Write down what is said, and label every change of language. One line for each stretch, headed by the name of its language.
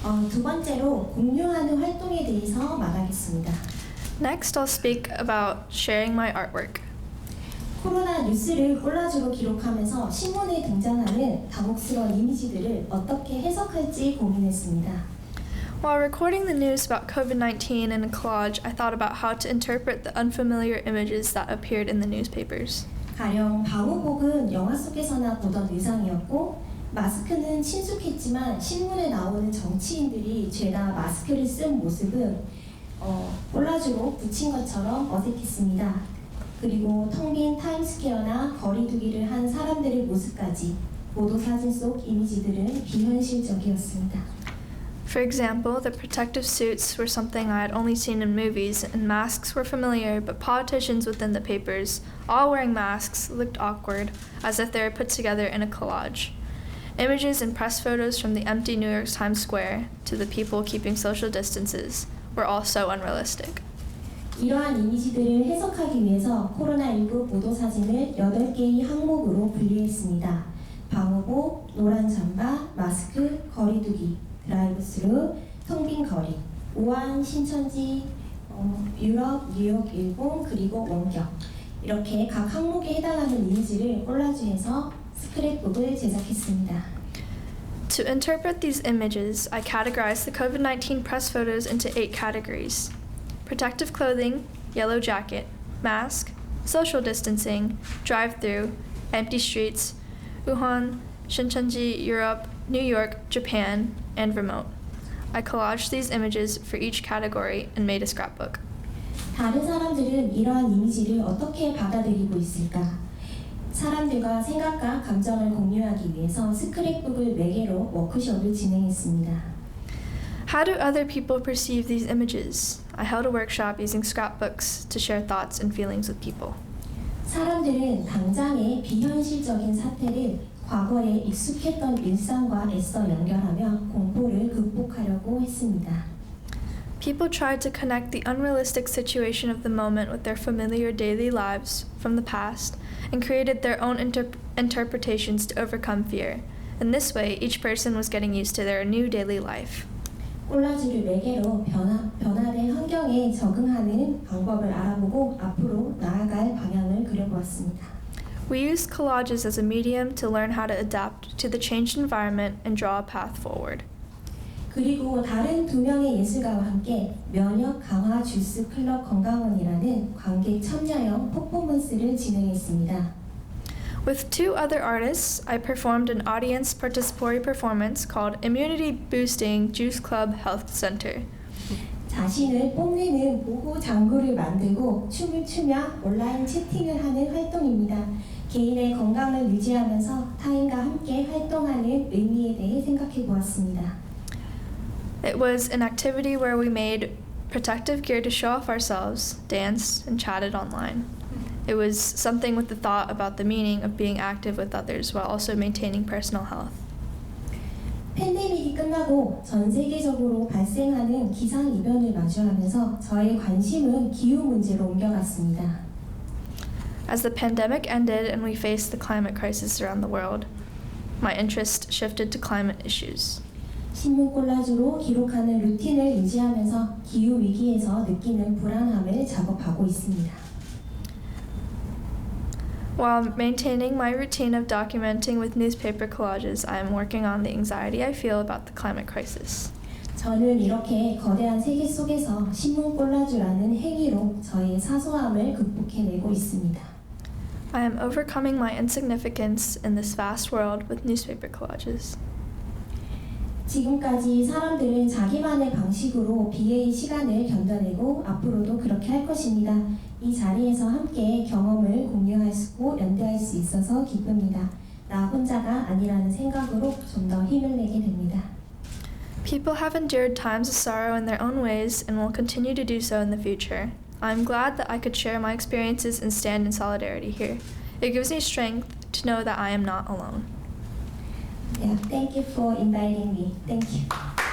Korean: 두 번째로 공유하는 활동에 대해서 말하겠습니다.
English: Next, I'll speak about sharing my artwork.
Korean: 코로나 뉴스를 콜라주로 기록하면서 신문에 등장하는 당혹스러운 이미지들을 어떻게 해석할지 고민했습니다.
English: While recording the news about COVID-19 in a collage, I thought about how to interpret the unfamiliar images that appeared in the newspapers.
Korean: 가령 방호복은 영화 속에서나 보던 의상이었고 마스크는 친숙했지만 신문에 나오는 정치인들이 죄다 마스크를 쓴 모습은 콜라주로 붙인 것처럼 어색했습니다. 그리고 텅 빈 타임스퀘어나 거리두기를 한 사람들의 모습까지 보도사진 속 이미지들은 비현실적이었습니다.
English: For example, the protective suits were something I had only seen in movies, and masks were familiar, but politicians within the papers, all wearing masks, looked awkward, as if they were put together in a collage. Images and press photos from the empty New York Times Square to the people keeping social distances were all so unrealistic.
Korean: 이러한 이미지들을 해석하기 위해서 코로나19 보도사진을 8개의 항목으로 분류했습니다. 방호복, 노란 잠바, 마스크, 거리두기, 드라이브스루, 텅빈 거리, 우한, 신천지, 유럽, 뉴욕, 일본, 그리고 원격 이렇게 각 항목에 해당하는 이미지를 콜라주해서 스크랩북을 제작했습니다.
English: To interpret these images, I categorized the COVID-19 press photos into 8 categories: protective clothing, yellow jacket, mask, social distancing, drive-through, empty streets, Wuhan, Shenzhen, Europe, New York, Japan, and remote. I collaged these images for each category and made a scrapbook.
Korean: 다른 사람들은 이러한 이미지를 어떻게 받아들이고 있을까? 사람들과 생각과 감정을 공유하기 위해서 스크랩북을 4개로 워크숍을 진행했습니다.
English: How do other people perceive these images? I held a workshop using scrapbooks to share thoughts and feelings with people.
Korean: 사람들은 당장의 비현실적인 사태를 과거에 익숙했던 일상과 애써 연결하며 공포를 극복하려고 했습니다.
English: People tried to connect the unrealistic situation of the moment with their familiar daily lives from the past and created their own interpretations to overcome fear. In this way, each person was getting used to their new daily life.
Korean: 콜라주를 4개로 변화된 환경에 적응하는 방법을 알아보고 앞으로 나아갈 방향을 그려보았습니다.
English: We used collages as a medium to learn how to adapt to the changed environment and draw a path forward.
Korean: 그리고 다른 2명의 예술가와 함께 면역 강화 주스 클럽 건강원이라는 관객 참여형 퍼포먼스를 진행했습니다.
English: With 2 other artists, I performed an audience participatory performance called Immunity Boosting Juice Club Health Center.
Korean: 자신을 뽐내는 보호 장구를 만들고 춤을 추며 온라인 채팅을 하는 활동입니다. 개인의 건강을 유지하면서 타인과 함께 활동하는 의미에 대해 생각해 보았습니다.
English: It was an activity where we made protective gear to show off ourselves, danced, and chatted online. It was something with the thought about the meaning of being active with others while also maintaining personal health.
Korean: 팬데믹이 끝나고 전 세계적으로 발생하는 기상이변을 마주하면서 저의 관심은 기후 문제로 옮겨갔습니다.
English: As the pandemic ended and we faced the climate crisis around the world, my interest shifted to climate issues.
Korean: 신문 콜라주로 기록하는 루틴을 유지하면서 기후 위기에서 느끼는 불안함을 작업하고 있습니다.
English: While maintaining my routine of documenting with newspaper collages, I am working on the anxiety I feel about the climate crisis.
Korean: 저는 이렇게 거대한 세계 속에서 신문 콜라주라는 행위로 저의 사소함을 극복해내고 있습니다.
English: I am overcoming my insignificance in this vast world with newspaper collages.
Korean: 지금까지 사람들은 자기만의 방식으로 비의 시간을 견뎌내고 앞으로도 그렇게 할 것입니다. 이 자리에서 함께 경험을 공유하고 연대할 수 있어서 기쁩니다. 나 혼자가 아니라는 생각으로 좀 더 힘을 내게 됩니다.
English: People have endured times of sorrow in their own ways and will continue to do so in the future. I'm glad that I could share my experiences and stand in solidarity here. It gives me strength to know that I am not alone. Yeah, thank you for inviting me. Thank you.